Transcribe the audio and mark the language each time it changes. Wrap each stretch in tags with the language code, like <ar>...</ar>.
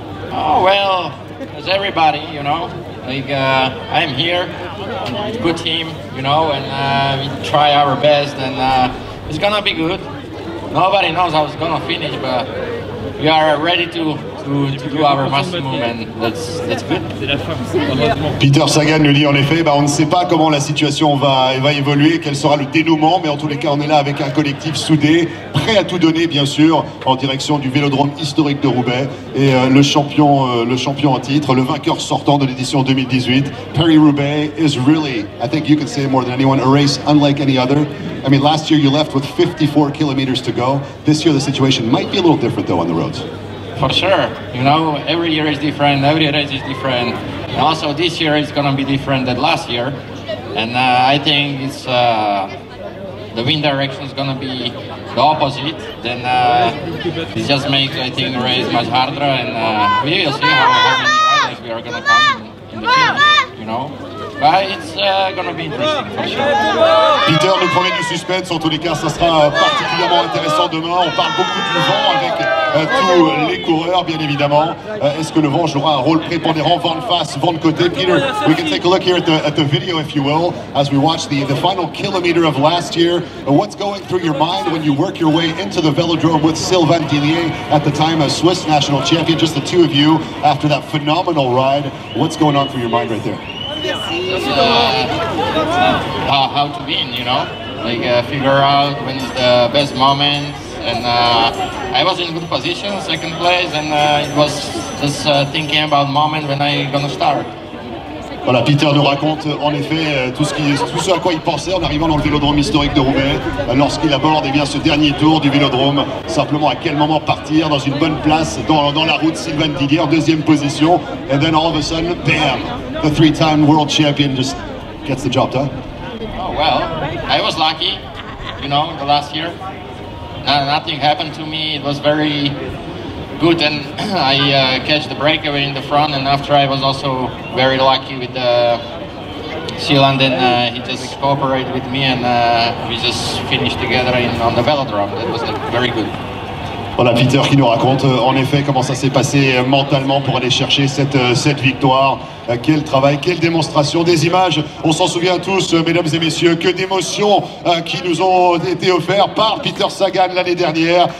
<en>Oh, well, as everybody, I'm here, good team, and we try our best, and it's gonna be good. Nobody knows how it's gonna finish, but we are ready to do our maximum, and that's good.</en> <fr>Peter Sagan nous dit en effet, on ne sait pas comment la situation va évoluer, quel sera le dénouement, mais en tous les cas on est là avec un collectif soudé, prêt à tout donner bien sûr, en direction du vélodrome historique de Roubaix, et le champion en titre, le vainqueur sortant de l'édition 2018.</fr> <en>Paris-Roubaix is really, I think you can say more than anyone, a race unlike any other. I mean, last year you left with 54 kilometers to go. This year the situation might be a little different though on the roads. For sure, every year is different, every race is different. And also this year is gonna be different than last year. And I think it's the wind direction is gonna be the opposite. Then it just makes, I think, the race much harder, and we will see how many riders we are gonna come in the finish, But it's gonna be interesting for sure.</en> <fr>Peter nous promet du suspense, en tous les cas ça sera particulièrement intéressant demain. On parle beaucoup du vent avec tous les coureurs bien évidemment. Est-ce que le vent jouera un rôle prépondérant, vent de face, vent de côté?</fr> <en>Peter, we can take a look here at the video if you will, as we watch the final kilometer of last year. What's going through your mind when you work your way into the velodrome with Sylvain Dillier, at the time a Swiss national champion, just the two of you after that phenomenal ride? What's going on through your mind right there? How to win, figure out when is the best moment, and I was in good position, second place, and it was just thinking about moment when I gonna start.</en> <fr>Voilà, Peter nous raconte en effet tout ce à quoi il pensait en arrivant dans le vélodrome historique de Roubaix, lorsqu'il aborde ce dernier tour du vélodrome, simplement à quel moment partir dans une bonne place dans la route.</fr> <en>Sylvain Dillier, 2e position, and then all of a sudden, bam, the 3-time world champion just gets the job done. Oh well, I was lucky, the last year. Nothing happened to me, it was very good, and I catch the breakaway in the front, and after I was also very lucky with the Sealand, and he just cooperated with me, and we just finished together on the velodrome. That was very good.</en> <fr>Voilà Peter qui nous raconte en effet comment ça s'est passé mentalement pour aller chercher cette victoire. Quel travail, quelle démonstration, des images, on s'en souvient tous mesdames et messieurs, que d'émotions qui nous ont été offertes par Peter Sagan l'année dernière.</fr>